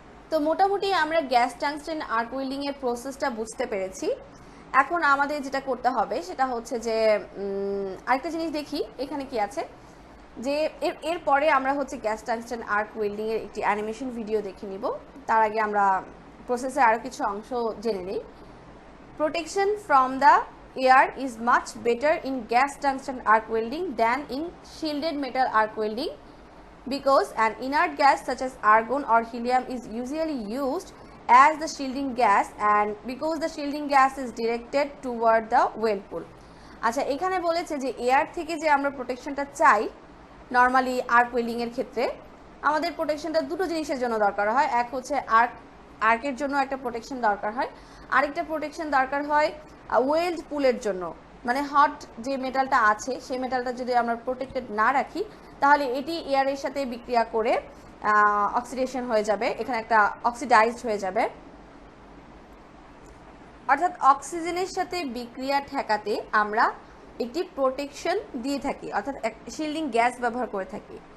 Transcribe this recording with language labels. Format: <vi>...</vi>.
<bn>তো মোটামুটি আমরা গ্যাস টাংস্টেন আর্ক ওয়েল্ডিং এর প্রসেসটা বুঝতে পেরেছি। এখন আমাদের যেটা করতে হবে সেটা হচ্ছে যে আরেকটা জিনিস দেখি এখানে কি আছে, যে এরপরে আমরা হচ্ছে গ্যাস টাংস্টেন আর্ক ওয়েল্ডিং এর একটি অ্যানিমেশন ভিডিও দেখে নিব। তার আগে আমরা প্রসেসের আরও কিছু অংশ জেনে নিই।</bn> <en>Protection from the air is much better in gas tungsten arc welding than in shielded metal arc welding because an inert gas such as argon or helium is usually used as the shielding gas and because the shielding gas is directed toward the weld pool.</en> <bn>আচ্ছা, এখানে বলেছে যে air থেকে যে আমরা প্রোটেকশনটা চাই normally arc welding এর ক্ষেত্রে, আমাদের প্রোটেকশনটা দুটো জিনিসের জন্য দরকার হয়। এক হচ্ছে আর্কের জন্য একটা প্রোটেকশন দরকার হয়, আরেকটা প্রোটেকশন দরকার হয় ওয়েল্ড পুলের জন্য। মানে হট যে মেটালটা আছে সেই মেটালটা যদি আমরা প্রোটেক্টেড না রাখি তাহলে এটি এয়ারের সাথে বিক্রিয়া করে অক্সিডেশন হয়ে যাবে, এখানে একটা অক্সিডাইজড হয়ে যাবে, অর্থাৎ অক্সিজেনের সাথে বিক্রিয়া ঠেকাতে আমরা একটি প্রোটেকশন দিয়ে থাকি, অর্থাৎ শিল্ডিং গ্যাস ব্যবহার করে থাকি।</bn>